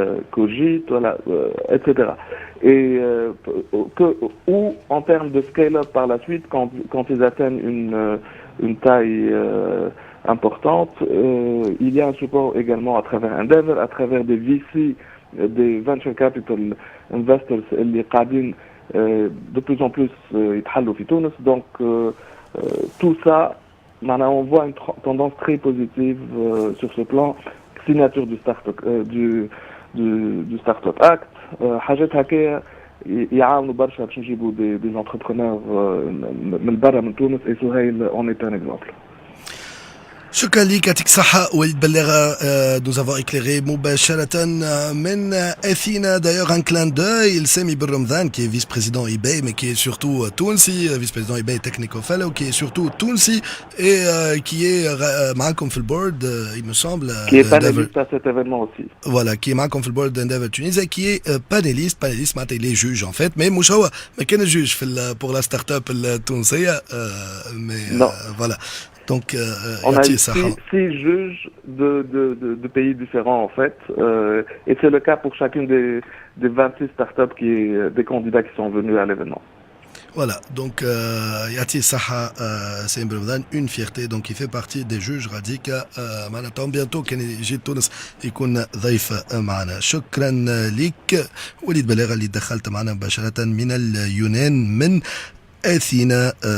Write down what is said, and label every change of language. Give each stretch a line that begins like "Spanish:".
French: Cogit, voilà, etc. Et ou en termes de scale-up par la suite, quand ils atteignent une taille importante, il y a un support également à travers Endeavor, à travers des VC, des venture capital investors
Arabic: اللي قاعدين
French: de plus en plus
Arabic: يتحلوا في تونس.
French: Donc tout ça, maintenant on voit une tendance très positive sur ce plan. Signature du du Startup Act,
Arabic: حاجات هكايا يعاونوا برشا باش نجيبوا
French: des entrepreneurs
Arabic: من برا من تونس.
French: Et Souhail en est un exemple.
Arabic: شكرا لك يعطيك الصحة وليد بلغة.
French: nous avons éclairé
Arabic: مباشرة من أثينا.
French: D'ailleurs un clin d'œil Sami Ben Ramdan qui est vice-président eBay mais qui est surtout تونسي, vice-président eBay Technical Fellow qui est surtout تونسي et qui est
Arabic: معكم في البورد
French: il me semble. Qui est panéliste à cet événement aussi. Voilà, qui est
Arabic: معكم في البورد
French: d'Endeavor Tunisie, qui est panéliste
Arabic: معناتها
French: il est juge en fait, mais
Arabic: مش هو ما كان
French: juge في pour la start-up
Arabic: التونسية
French: mais voilà. Donc, on a 6 juges de pays différents en fait, et c'est le cas pour chacune des 26 startups des candidats qui sont venus à l'événement. Voilà, donc Yati Saha Sami Ben Ramdan, une fierté, donc il fait partie des juges Radika.
Arabic: معناتها bientôt كان يجي تونس يكون ضيف معنا. شكرا لك وليد بلاغة اللي دخلت معنا مباشرة من اليونان من اثينا.